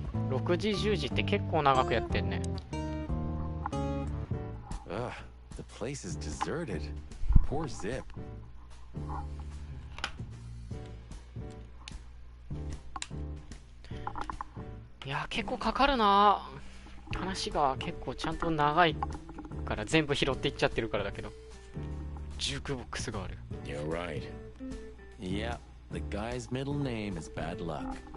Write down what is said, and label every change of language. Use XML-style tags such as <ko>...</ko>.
<ja>6時10時って結構長くやってんね。</ja> <en>Ugh, the place is deserted. Poor Zip.</en> <ja>いや結構かかるな。話が結構ちゃんと長いから全部拾っていっちゃってるからだけど。ジュークボックスがある。</ja> <en>You're right. Yeah, the guy's middle name is bad luck.</en>